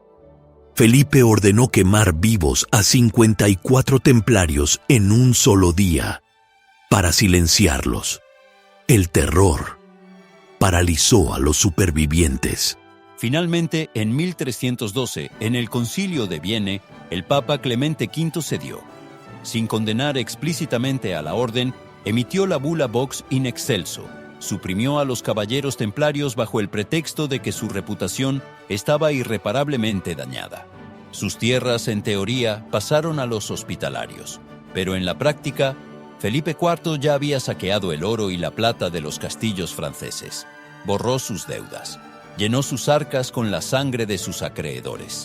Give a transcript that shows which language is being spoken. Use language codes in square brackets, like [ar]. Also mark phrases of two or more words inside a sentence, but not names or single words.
[es] Felipe ordenó quemar vivos a 54 templarios en un solo día, para silenciarlos. El terror paralizó a los supervivientes. Finalmente, en 1312, en el Concilio de Vienne, el Papa Clemente V cedió. Sin condenar explícitamente a la orden, emitió la bula Vox in excelso. Suprimió a los caballeros templarios bajo el pretexto de que su reputación estaba irreparablemente dañada. Sus tierras, en teoría, pasaron a los hospitalarios, pero en la práctica, Felipe IV ya había saqueado el oro y la plata de los castillos franceses, borró sus deudas, llenó sus arcas con la sangre de sus acreedores.